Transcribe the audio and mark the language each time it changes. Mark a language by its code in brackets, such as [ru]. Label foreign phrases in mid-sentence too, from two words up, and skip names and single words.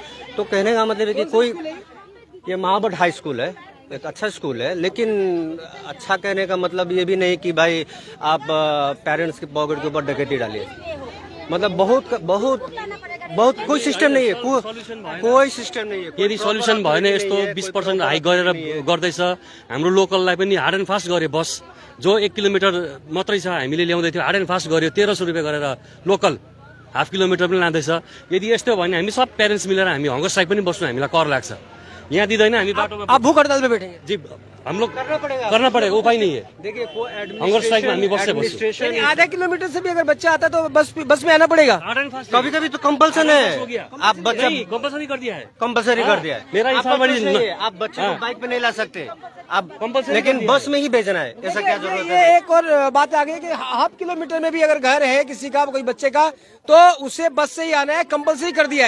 [hi] तो कहने का मतलब है कि कोई, ये महाबट हाई स्कूल है, एक अच्छा स्कूल है, लेकिन अच्छा कहने का मतलब ये भी नहीं कि भाई आप पेरेंट्स के पॉकेट के ऊपर डकैती डालिए। मतलब बहुत कोई सिस्टम नहीं है, कोई सिस्टम नहीं है। [ne] यदि सल्युसन भएन यस्तो 20% हाइक गरेर गर्दैछ, हाम्रो लोकललाई पनि [en] hard and fast [ne] गरे। बस जो 1 किलोमिटर मात्रै छ हामीले ल्याउँदै थियो, [en] hard and fast [ne] गर्यो 1300 रुपियाँ गरेर लोकल, [en] half kilometre [ne] पनि लाँदैछ। यदि यस्तो भयो भने हामी सब पेरेन्ट्स मिलेर हामी [en] hunger strike [ne] पनि बस्नु, हामीलाई कर लाग्छ। यहाँ दिँदैन, हामी बाटोमा। [hi] आप भूख हड़ताल पे बैठेंगे? जी, हम लोग करना पड़ेगा, उपाय नहीं है। देखिए, [en] hunger strike [ne] में हामी बस्छ। [hi] आधा किलोमीटर से भी अगर बच्चा आता तो बस में आना पड़ेगा। कभी कभी तो कंपल्सन है, आप बच्चा कंपल्सरी कर दिया है, कंपल्सरी कर दिया है। मेरा हिसाब है आप बच्चे को बाइक पे नहीं ला सकते आप, लेकिन बस में ही भेजना है। ऐसा क्या जरूरत है? ये एक और बात आ गई कि [en] half kilometre [hi] में भी अगर घर है किसी का, कोई बच्चे का, तो उसे बस से ही आना है, कंपल्सरी कर दिया है।